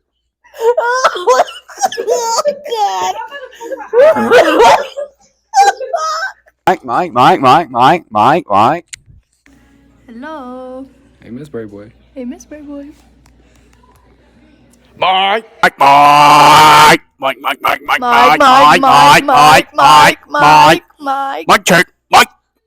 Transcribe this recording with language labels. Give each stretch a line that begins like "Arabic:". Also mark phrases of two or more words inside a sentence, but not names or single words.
English: Oh, God. Mike. Hello. Hey, Miss Brave Boy. Hey, Miss Bird Boy. Mike. Mike, Mike, Mike, Mike, Mike, Mike, Mike. Mike check. Mike.